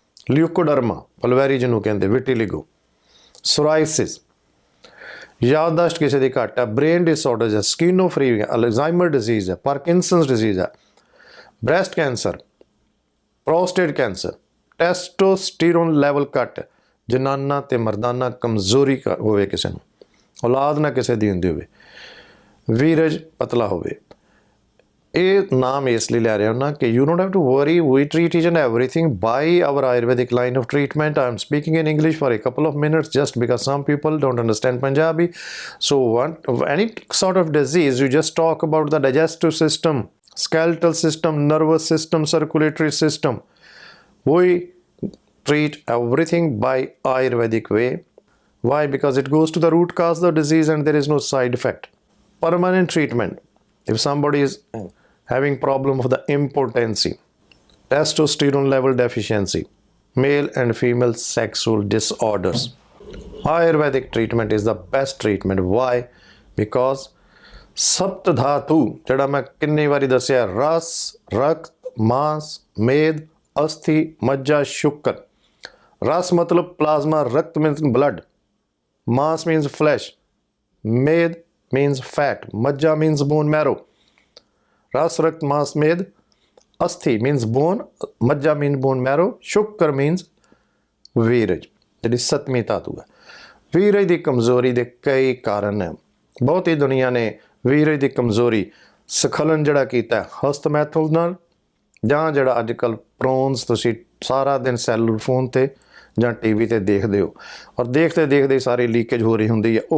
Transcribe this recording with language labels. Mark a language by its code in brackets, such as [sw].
[pa] ਲਿਊਕੋਡਰਮਾ, ਪਲਵੈਰੀ ਜਿਹਨੂੰ ਕਹਿੰਦੇ, ਵਿਟੀਲਿਗੋ, ਸੋਰਾਇਸਿਸ, ਯਾਦਦਾਸ਼ਤ ਕਿਸੇ ਦੀ ਘੱਟ ਹੈ, ਬ੍ਰੇਨ ਡਿਸਆਰਡਰਸ ਹੈ, ਸਕੀਨੋਫਰੀਨੀਆ, ਅਲਜ਼ਾਈਮਰ ਡਿਜ਼ੀਜ਼ ਹੈ, ਪਾਰਕਿੰਸਨਸ ਡਿਜ਼ੀਜ਼ ਹੈ, breast cancer, prostate cancer, ਟੈਸਟੋਸਟੀਰੋਨ level ਘੱਟ, ਜਨਾਨਾ ਤੇ ਮਰਦਾਨਾ ਕਮਜ਼ੋਰੀ ਹੋਵੇ, ਕਿਸੇ ਨੂੰ ਔਲਾਦ ਨਾ ਕਿਸੇ ਦੀ ਹੁੰਦੀ ਹੋਵੇ, ਵੀਰਜ ਪਤਲਾ ਹੋਵੇ, ਇਹ ਨਾਮ ਇਸ ਲਈ ਲੈ ਰਿਹਾ ਹਾਂ ਨਾ ਕਿ [en] you don't have to worry, we treat each and everything by our Ayurvedic line of treatment. I'm speaking in English for a couple of minutes just because some people don't understand Punjabi. So any sort of disease, you just talk about the digestive system, skeletal system, nervous system, circulatory system. We treat everything by Ayurvedic way. Why? Because it goes to the root cause of the disease and there is no side effect. Permanent treatment. If somebody is having problem of the impotency, testosterone level deficiency, male and female sexual disorders, Ayurvedic treatment is the best treatment. Why? [pa] Because सप्त धातु ਜਿਹੜਾ ਮੈਂ ਕਿੰਨੀ ਵਾਰੀ ਦੱਸਿਆ, ਰਸ, ਰਕਤ, ਮਾਸ, ਮੇਦ, ਅਸਥੀ, ਮੱਝਾ, ਸ਼ੁਕਰ। ਰਸ ਮਤਲਬ plasma, [en] ਰਕਤ means blood, mass means flesh, med means fat, majja means bone marrow, ras, rakt, mass, med, asthi means bone, majja means bone marrow, shukar means ਵੀਰਜ, [pa] ਜਿਹੜੀ ਸੱਤਵੀਂ ਧਾਤੂ ਹੈ। ਵੀਰਜ ਦੀ ਕਮਜ਼ੋਰੀ ਦੇ ਕਈ ਕਾਰਨ ਹੈ। ਬਹੁਤੀ ਦੁਨੀਆ ਨੇ ਵੀਰਜ ਦੀ ਕਮਜ਼ੋਰੀ ਸਖਲਨ ਜਿਹੜਾ ਕੀਤਾ ਹਸਤਮੈਥਲ ਨਾਲ, ਜਾਂ ਜਿਹੜਾ ਅੱਜ ਕੱਲ੍ਹ ਪ੍ਰੋਨਸ ਤੁਸੀਂ ਸਾਰਾ ਦਿਨ ਸੈਲੂਲਰ ਫੋਨ 'ਤੇ ਜਾਂ ਟੀਵੀ 'ਤੇ ਦੇਖਦੇ ਹੋ, ਔਰ ਦੇਖਦੇ ਦੇਖਦੇ ਸਾਰੀ ਲੀਕੇਜ ਹੋ ਰਹੀ ਹੁੰਦੀ ਹੈ।